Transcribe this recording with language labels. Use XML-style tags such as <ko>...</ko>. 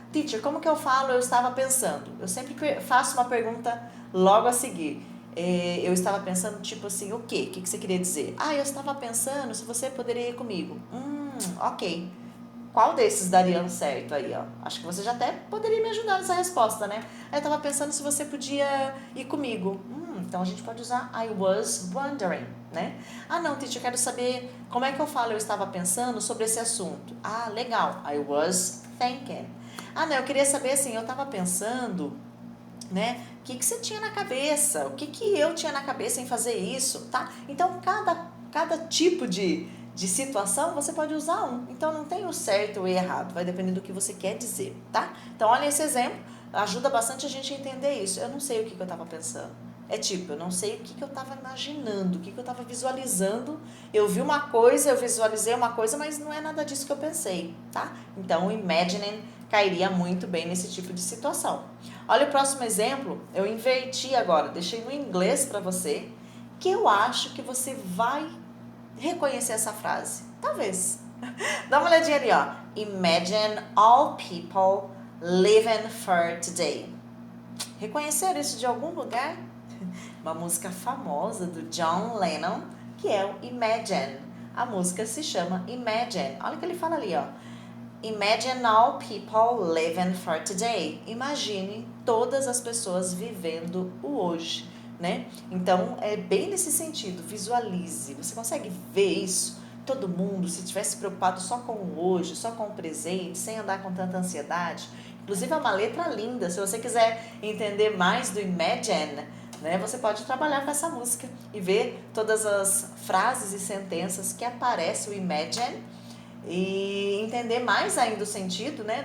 <pt>Teacher, como que eu falo? Eu estava pensando. Eu sempre faço uma pergunta logo a seguir. Eu estava pensando, tipo assim, o quê? O que você queria dizer? Eu estava pensando se você poderia ir comigo. Ok. Qual desses daria certo aí, ó? Acho que você já até poderia me ajudar nessa resposta, né? Eu tava pensando se você podia ir comigo. Então a gente pode usar</pt> <en>I was wondering,</en> <pt>né? Não, teacher, eu quero saber como é que eu falo eu estava pensando sobre esse assunto. Legal.</pt> <en>I was thinking.</en> <pt>Não, eu queria saber assim, eu tava pensando, né? O que você tinha na cabeça? O que eu tinha na cabeça em fazer isso, tá? Então, cada tipo de situação, você pode usar um. Então, não tem o certo ou o errado, vai depender do que você quer dizer, tá? Então, olha esse exemplo, ajuda bastante a gente a entender isso. Eu não sei o que eu estava pensando. É tipo, eu não sei o que eu estava imaginando, o que eu estava visualizando. Eu vi uma coisa, eu visualizei uma coisa, mas não é nada disso que eu pensei, tá? Então, o imagining cairia muito bem nesse tipo de situação. Olha o próximo exemplo, eu inverti agora, deixei no inglês para você, que eu acho que você vai reconhecer essa frase. Talvez. Dá uma olhadinha ali, ó.</pt> <en>Imagine all people living for today.</en> <pt>Reconheceram isso de algum lugar? Uma música famosa do John Lennon, que é o Imagine. A música se chama Imagine. Olha o que ele fala ali, ó.</pt> <en>Imagine all people living for today.</en> <pt>Imagine todas as pessoas vivendo o hoje, né? Então, é bem nesse sentido, visualize. Você consegue ver isso? Todo mundo, se tivesse preocupado só com o hoje, só com o presente, sem andar com tanta ansiedade. Inclusive, é uma letra linda. Se você quiser entender mais do Imagine, né, você pode trabalhar com essa música e ver todas as frases e sentenças que aparece o Imagine e entender mais ainda o sentido, né?</pt>